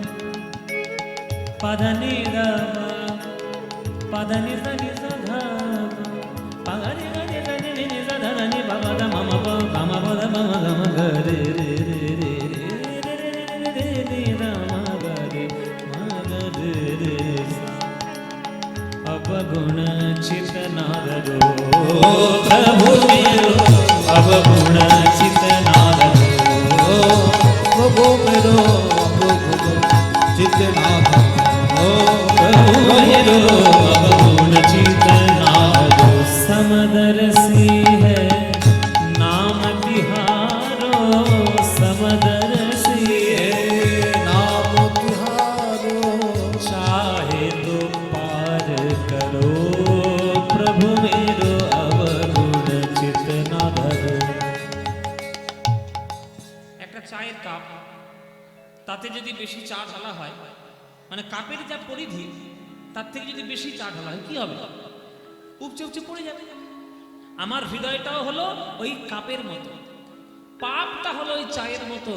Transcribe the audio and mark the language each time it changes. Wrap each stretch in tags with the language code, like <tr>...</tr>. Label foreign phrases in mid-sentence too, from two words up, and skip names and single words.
<hi>प ध नि द प ध नि स नि स ध प ग रे ग रे ग रे नि नि स ध ध नि प प द म म प ग म प द प म ग म ग रे रे रे रे रे रे रे रे द म ग रे म ग रे रे सा अवगुण चित नादरो प्रभु मेरो अवगुण चित नादरो प्रभु मेरो चित्तनाथ प्रभु मेरो अवगुण चित नादरो समदर्शी है नाम तिहारो समदर्शी है नाम तिहारो चाहे तो पार करो प्रभु मेरो अवगुण चित ना धरो।</hi> <bn>একটা চায়ের কাপ তাতে যদি বেশি চা ঢালা হয় মানে কাপের যা পরিধি তার থেকে যদি বেশি চা ঢালা হয় কি হবে? উপচে উপচে পড়ে যাবে। আমার হৃদয়টাও হলো ওই কাপের মতো, পাপটা হলো ওই চায়ের মতো।</bn>